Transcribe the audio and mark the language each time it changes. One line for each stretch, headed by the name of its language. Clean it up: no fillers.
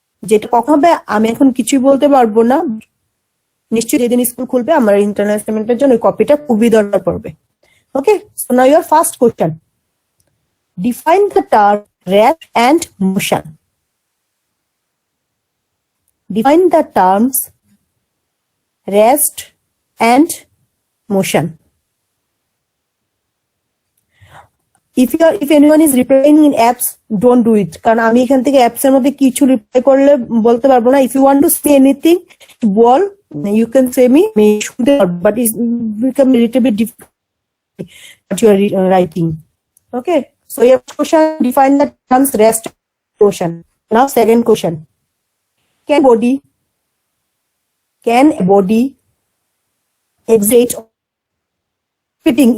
Bangla: যেটা কখন হবে আমি এখন কিছুই বলতে পারবো না, নিশ্চয়ই যেদিন স্কুল খুলবে আমার ইন্টারনাল অ্যাসাইনমেন্টের জন্য ওই কপিটা খুবই দরকার পড়বে।
English: Okay, so now your first question, define the term rest and motion. Define the terms rest and motion. If anyone is replying in apps, don't do it.
Bangla: কারণ আমি এখান থেকে অ্যাপস এর মধ্যে কিছু রিপ্লাই করলে বলতে পারবো না।
English: If you want to say anything,
Bangla: ball,
English: you can say me.
Bangla: শুনতে পারবো,
English: but it's become a little bit difficult what you are writing. Okay, so your question, define the terms rest and motion. Now second question. Can a body exit fitting?